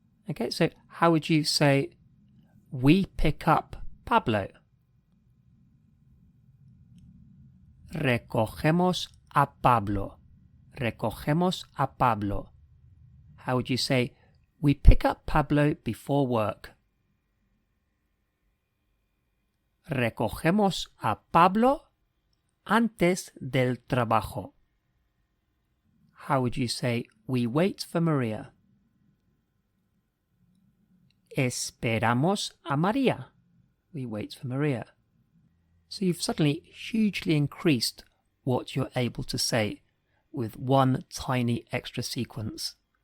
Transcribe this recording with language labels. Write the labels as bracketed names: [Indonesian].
[English] Okay, so how would you say we pick up Pablo? [Spanish] Recogemos a Pablo. Recogemos a Pablo. [English] How would you say we pick up Pablo before work? [Spanish] Recogemos a Pablo antes del trabajo. [English] How would you say we wait for Maria? [Spanish] Esperamos a María. [English] We wait for Maria. So you've suddenly hugely increased what you're able to say with one tiny extra sequence.